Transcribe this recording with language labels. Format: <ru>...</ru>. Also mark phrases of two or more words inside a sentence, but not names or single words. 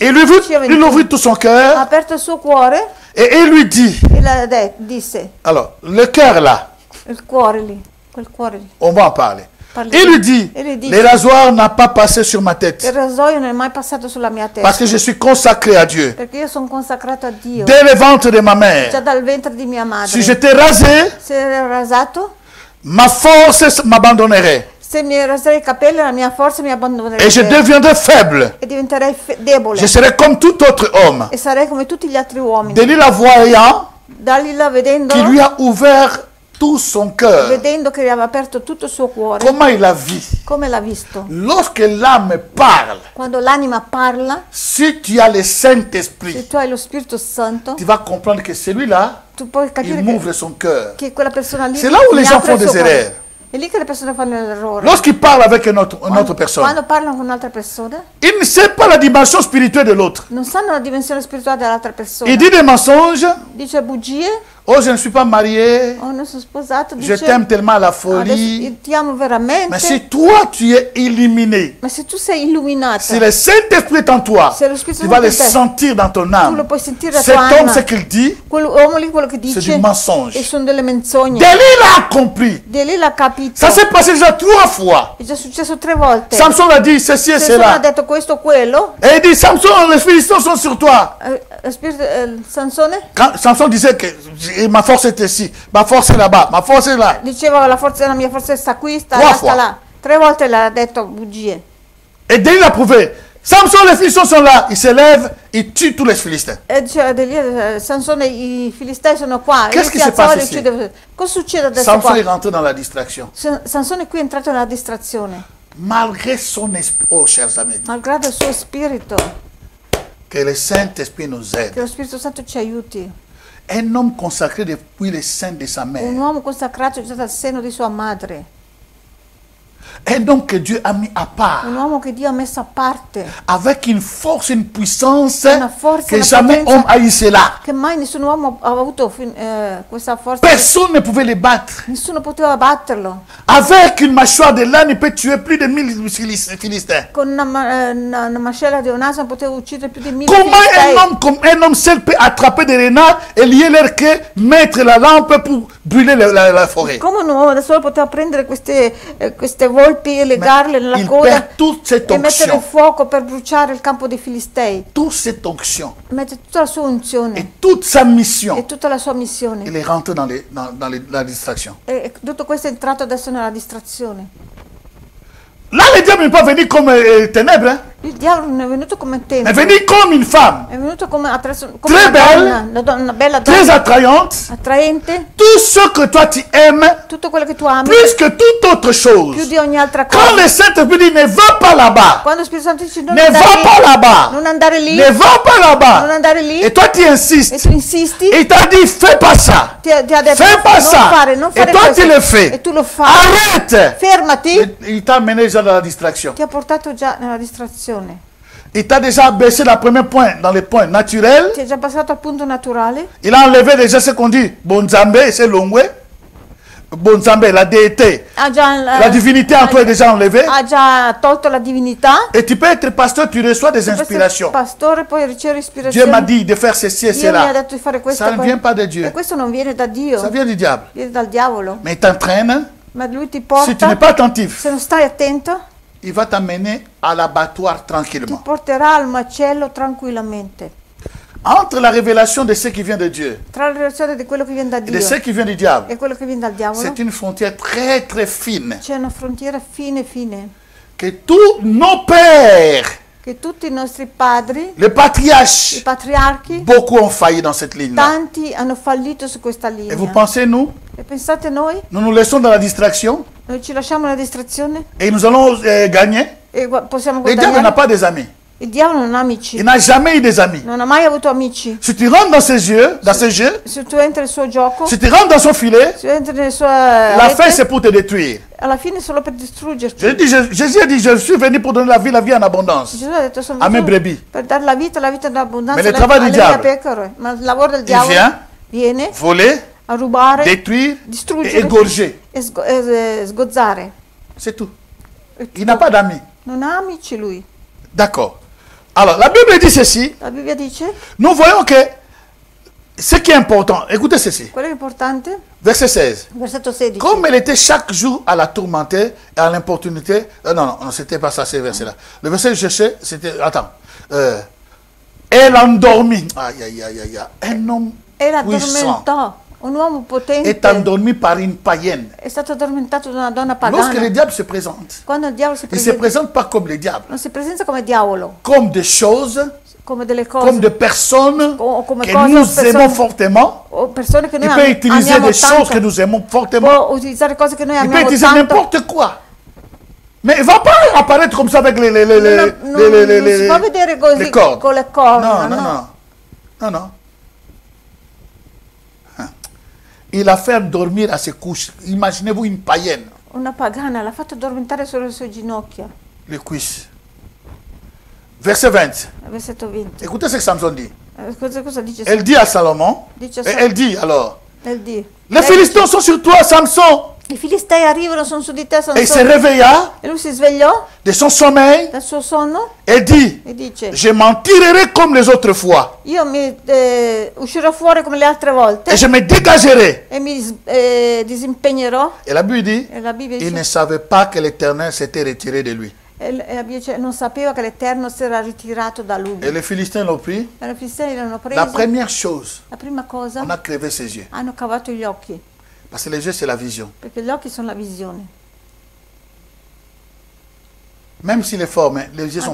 <fr>Et il ouvrit tout son Ha cœur</fr> <it>aperto il suo cuore</it> <fr>et il lui dit,</fr> <it>e disse,</it> <fr>alors, le cœur là,</fr> <it>il cuore lì, quel cuore lì.</it> <fr>on va en parler.</fr> <it>Parliamo.</it> <fr>Il lui dit,</fr> <it>E lui dice,</it> <fr>le rasoir n'a pas passé sur ma</fr> <it>il</it> <fr>tête</fr> <it>rasoio non è mai passato sulla mia testa.</it> <fr>parce que je suis consacré à Dieu.</fr> <it>Perché io sono consacrato a Dio.</it> <fr>Dès le ventre de ma</fr> <it>Già</it> <fr>mère,</fr> <it>dal ventre di mia madre.</it> <fr>si j'étais rasé,</fr> <it>Se ero rasato,</it> <fr>ma force m'abandonnerait</fr> <it>se mi raserei i capelli, la mia forza mi abbandonerebbe.</it> <fr>et je deviendrais faible.</fr> <it>E diventerei debole.</it> <fr>Je serais comme tout autre homme.</fr> <it>E sarei come tutti gli altri uomini.</it> <fr>Délila voyant</fr> <it>Dalila vedendo,</it> <fr>qui lui a ouvert tout son cœur.</fr> <it>vedendo che gli aveva aperto tutto il suo cuore,</it> <fr>Comment il a vu?</fr> <it>come l'ha visto?</it> <fr>Lorsque l'âme parle,</fr> <it>Quando l'anima parla,</it> <fr>si tu as le Saint-Esprit,</fr> <it>se tu hai lo Spirito Santo,</it> <fr>tu vas comprendre que celui-là,</fr> <it>tu puoi capire</it> <fr>il m'ouvre son cœur.</fr> <it>che quella persona lì</it> <fr>C'est là où les</fr> <it>mi</it> <fr>gens</fr> <it>apre</it> <fr>font</fr> <it>il suo</it> <fr>des</fr> <it>cuore.</it> <fr>erreurs.</fr> <it>È lì che le persone fanno l'errore.</it> <fr>Lorsqu'il parle avec une autre personne,</fr> <it>Quando parlano con un'altra persona,</it> <fr>il ne sait pas la dimension spirituelle de l'autre.</fr> <it>non sanno la dimensione spirituale dell'altra persona.</it> <fr>Il dit des mensonges.</fr> <it>Dice bugie,</it> <fr>Oh, je ne suis pas marié.</fr> <it>oh non sono sposato,</it> <fr>Je</fr> <it>dice</it> <fr>t'aime tellement à la</fr> <it>adesso</it> <fr>folie.</fr> <it>io ti amo veramente.</it> <fr>Mais si toi, tu es illuminé,</fr> <it>Ma se tu sei illuminato,</it> <fr>si le Saint-Esprit est en toi,</fr> <it>se lo Spirito</it> <fr>tu vas</fr> <it>Santo</it> <fr>le</fr> <it>in te,</it> <fr>sentir dans ton</fr> <it>tu lo</it> <fr>âme.</fr> <it>puoi sentire da</it> <fr>Cet</fr> <it>tua</it> <fr>homme,</fr> <it>anima.</it> <fr>ce qu'il dit,</fr> <it>Quell'uomo lì quello che</it> <fr>c'est</fr> <it>dice</it> <fr>du mensonge.</fr> <it>e sono delle menzogne.</it> <fr>Délila a compris.</fr> <it>Di lì l'ha capito.</it> <fr>Ça s'est passé déjà 3 fois.</fr> <it>È già successo 3 volte.</it> <fr>Samson a dit ceci et</fr> <it>Sansone ha</it> <fr>cela.</fr> <it>detto questo o quello.</it> <fr>Et il dit, Samson, les Philistins sont sur toi.</fr> <it>Sansone</it> <fr>Quand Samson disait que ma force est ici, ma force est là-bas, ma force est là.</fr> <it>diceva la mia forza sta qui, sta</it> <fr>3 là, fois.</fr> <it>sta là. 3 volte l'ha detto bugie.</it> <fr>Et Délila a prouvé. Samson, les Philistins sont là. Il se lève, il tue tous les Philistins.</fr> <it>E diceva di lì, Sansone, i filistei sono qua.</it> <fr>Qu'est-ce</fr> <it>E</it> <fr>qui</fr> <it>si</it> <fr>se</fr> <it>alzava</it> <fr>passe</fr> <it>e</it> <fr>ici?</fr> <it>uccideva. Cosa succede adesso</it> <fr>Samson est</fr> <it>qua?</it> <fr>rentré dans la distraction.</fr> <it>Sansone qui è entrato nella distrazione.</it> <fr>Malgré son esprit, oh chers amis,</fr> <it>Malgrado il suo spirito,</it> <fr>que le Saint-Esprit nous</fr> <it>che</it> <fr>aide.</fr> <it>lo Spirito Santo ci aiuti.</it> <fr>Un homme consacré depuis le sein de sa</fr> <it>Un</it> <fr>mère.</fr> <it>uomo consacrato già dal seno di sua madre.</it> <fr>Un homme que Dieu a mis à part.</fr> <it>Un uomo che Dio ha messo a parte.</it> <fr>Avec une force, une puissance</fr> <it>Una forza,</it> <fr>que</fr> <it>una</it> <fr>jamais</fr> <it>potenza</it> <fr>homme a eu cela.</fr> <it>che mai nessun uomo ha avuto questa forza.</it> <fr>Personne ne pouvait le battre.</fr> <it>Nessuno poteva batterlo.</it> <fr>Avec une mâchoire de l'âne, il peut tuer plus de 1000 Philistins.</fr> <it>Con una mascella di un asino poteva uccidere più di 1000</it> <fr>Comment</fr> <it>filistei.</it> <fr>un homme seul peut attraper des renards et lier leur queue, mettre la lampe pour brûler la forêt?</fr> <it>Come un uomo da solo poteva prendere queste volpi e legarle nella</it> <fr>il</fr> <it>coda</it> <fr>perd toute cette</fr> <it>e mettere il</it> <fr>onction.</fr> <it>fuoco per bruciare il campo dei filistei.</it> <fr>Toute cette onction</fr> <it>Mette tutta la sua unzione</it> <fr>et toute sa mission.</fr> <it>e tutta la sua missione.</it> <fr>Il est rentré dans la distraction.</fr> <it>E tutto questo è entrato adesso nella distrazione.</it> <fr>Là, le diable ne peut pas venir comme ténèbres. Hein?</fr> <it>Il diavolo non è venuto come</it> <fr>est</fr> <it>tenda.</it> <fr>venu comme une femme,</fr> <it>È venuto come</it> <fr>Très</fr> <it>una</it> <fr>belle,</fr> <it>donna, una bella</it> <fr>très</fr> <it>donna,</it> <fr>attrayante.</fr> <it>attraente.</it> <fr>Tout ce que toi tu aimes,</fr> <it>Tutto quello che tu ami,</it> <fr>plus que toute autre</fr> <it>più</it> <fr>chose.</fr> <it>di ogni altra</it> <fr>Quand</fr> <it>cosa.</it> <fr>le Saint-Esprit dit ne va pas là-bas,</fr> <it>Quando lo Spirito Santo dice non</it> <fr>ne</fr> <it>andare</it> <fr>va</fr> <it>lì,</it> <fr>pas là-bas,</fr> <it>non andare lì,</it> <fr>ne va pas</fr> <it>non</it> <fr>là-bas,</fr> <it>andare lì,</it> <fr>et toi tu</fr> <it>e</it> <fr>insistes,</fr> <it>tu insisti,</it> <fr>et il t'a dit fais pas ça,</fr> <it>ti ha detto</it> <fr>fais pas ça,</fr> <it>non</it> <fr>et</fr> <it>fare</it> <fr>toi</fr> <it>questo,</it> <fr>tu le</fr> <it>e</it> <fr>fais.</fr> <it>tu lo fai.</it> <fr>Arrête!</fr> <it>Fermati,</it> <fr>Il t'a mené déjà dans la distraction.</fr> <it>ti ha portato già nella distrazione.</it> <fr>Il t'a déjà baissé le premier point dans les points naturels.</fr> <it>Ti è già passato al punto naturale.</it> <fr>Il a enlevé déjà ce qu'on dit Bonzambe, c'est Longwe. Bonzambe, la déité.</fr> <it>Ha già,</it> <fr>La divinité en toi est déjà enlevée.</fr> <it>ha già tolto la divinità.</it> <fr>Et tu peux être pasteur, tu reçois des</fr> <it>Per essere</it> <fr>inspirations.</fr> <it>pastore poi riceve</it> <fr>Dieu</fr> <it>ispirazione.</it> <fr>m'a dit de faire ceci et</fr> <it>Dio mi ha</it> <fr>cela.</fr> <it>detto di fare questo.</it> <fr>Ça ne vient pas de Dieu.</fr> <it>E questo non viene da Dio,</it> <fr>Ça vient du diable.</fr> <it>viene dal diavolo.</it> <fr>Mais il t'entraîne.</fr> <it>Ma lui ti</it> <fr>Si tu n'es</fr> <it>porta,</it> <fr>pas attentif,</fr> <it>se non stai attento,</it> <fr>il va t'amener à l'abattoir</fr> <it>ti</it> <fr>tranquillement.</fr> <it>porterà al macello tranquillamente.</it> <fr>Entre la révélation de ce qui vient de Dieu</fr> <it>Tra la relazione di quello che viene da</it> <fr>et de</fr> <it>Dio</it> <fr>ce qui vient du diable,</fr> <it>e quello che viene dal diavolo</it> <fr>c'est une frontière très très fine.</fr> <it>c'è una frontiera fine</it> <fr>Que tous nos pères,</fr> <it>che tutti i nostri padri,</it> <fr>les</fr> <it>i</it> <fr>patriarches,</fr> <it>patriarchi,</it> <fr>beaucoup ont failli dans cette ligne-là.</fr> <it>tanti hanno fallito su questa</it> <fr>Et vous</fr> <it>linea.</it> <fr>pensez, nous,</fr> <it>E pensate noi?</it> <fr>nous nous laissons dans la distraction</fr> <it>Noi ci lasciamo la distrazione</it> <fr>et nous allons gagner.</fr> <it>e possiamo</it> <fr>Le diable n'a</fr> <it>guadagnare?</it> <fr>pas des amis.</fr> <it>Il diavolo non ha amici,</it> <fr>Il n'a jamais eu des amis.</fr> <it>non ha mai avuto amici.</it> <fr>Si tu rentres dans ses yeux, dans ses jeux,</fr> <it>Se tu entri nel suo gioco,</it> <fr>si tu rentres dans son filet,</fr> <it>se entri nel suo</it> <fr>la fin</fr> <it>rete,</it> <fr>c'est pour te détruire.</fr> <it>alla fine è solo per distruggerti.</it> <fr>Jésus a dit, je suis venu pour donner la vie en abondance.</fr> <it>Gesù ha detto sono A me venuto</it> <fr>brebis.</fr> <it>per dare la vita in abbondanza Ma il lavoro del alle mie diavolo. pecore. Ma il lavoro del</it> <fr>Il</fr> <it>diavolo</it> <fr>vient</fr> <it>viene</it> <fr>voler,</fr> <it>a rubare,</it> <fr>détruire et</fr> <it>distruggere</it> <fr>égorger.</fr> <it>e sgozzare.</it> <fr>C'est tout. Il n'a pas d'amis.</fr> <it>Non ha amici lui.</it> <fr>D'accord. Alors, la Bible dit ceci.</fr> <it>La Bibbia dice,</it> <fr>Nous voyons que ce qui est important, écoutez ceci.</fr> <it>quello che è importante,</it> <fr>Verset 16.</fr> <it>versetto 16.</it> <fr>Comme elle était chaque jour à la tourmenter et à l'importunité. Non, c'était pas ça, ces versets-là. Le verset que je cherchais, c'était. Attends. Elle endormit. Aïe, aïe, aïe, aïe, aïe. Un homme</fr> <it>E la</it> <fr>puissant</fr> <it>addormentò. Un uomo potente</it> <fr>est endormi par une païenne.</fr> <it>è stato addormentato da una donna</it> <fr>Lorsque le</fr> <it>pagana.</it> <fr>diable se présente,</fr> <it>Quando il diavolo si</it> <fr>il ne se</fr> <it>presenta,</it> <fr>présente pas comme le diable,</fr> <it>non si presenta come diavolo,</it> <fr>comme des choses,</fr> <it>come delle cose,</it> <fr>comme des personnes</fr> <it>o come</it> <fr>que</fr> <it>cose,</it> <fr>nous</fr> <it>persone-</it> <fr>aimons fortement.</fr> <it>o persone che</it> <fr>Il</fr> <it>noi</it> <fr>peut utiliser</fr> <it>amiamo</it> <fr>des choses que</fr> <it>tanto.</it> <fr>nous aimons fortement.</fr> <it>Può utilizzare cose che noi</it> <fr>Il peut</fr> <it>amiamo</it> <fr>utiliser</fr> <it>tanto.</it> <fr>n'importe quoi. Mais il ne va pas apparaître comme ça avec</fr> <it>Non si può vedere</it> <fr>les</fr> <it>così</it> <fr>cordes.</fr> <it>con le corna,</it> <fr>Non, non,</fr> <it>no.</it> <fr>non. Non, non. Il a fait dormir à ses couches. Imaginez-vous une païenne.</fr> <it>Una pagana l'ha fatto addormentare sulle sue ginocchia.</it> <fr>Les cuisses. Verset 20.</fr> <it>Versetto 20.</it> <fr>Écoutez ce que Samson dit.</fr> <it>Cosa dice?</it> <fr>Elle dit à Salomon,</fr> <it>Dice</it> <fr>et elle dit alors,</fr> <it>nel dì.</it> <fr>les Philistins sont sur toi, Samson.</fr> <it>I filistei arrivano, sono su di te,</it> <fr>Et il se</fr> <it>Sansone.</it> <fr>réveilla</fr> <it>E lui si svegliò</it> <fr>de son sommeil</fr> <it>dal suo sonno</it> <fr>et dit,</fr> <it>e dice:</it> <fr>je m'en tirerai comme les autres fois</fr> <it>io uscirò fuori come le altre volte</it> <fr>et je me dégagerai.</fr> <it>e mi disimpegnerò.</it> <fr>Et la Bible dit,</fr> <it>E la Bibbia</it> <fr>il ne</fr> <it>dice,</it> <fr>savait pas que l'Éternel s'était retiré de lui.</fr> <it>e la Bibbia dice, non sapeva che l'Eterno si era ritirato da lui.</it> <fr>Et les Philistins l'ont pris.</fr> <it>E i filistei l'hanno</it> <fr>La</fr> <it>preso.</it> <fr>première chose,</fr> <it>La prima cosa,</it> <fr>on a crevé ses yeux.</fr> <it>hanno cavato gli occhi,</it> <fr>Parce que les yeux, c'est la vision.</fr> <it>perché gli occhi sono la visione.</it> <fr>Même s'il est fort, mais les yeux sont</fr>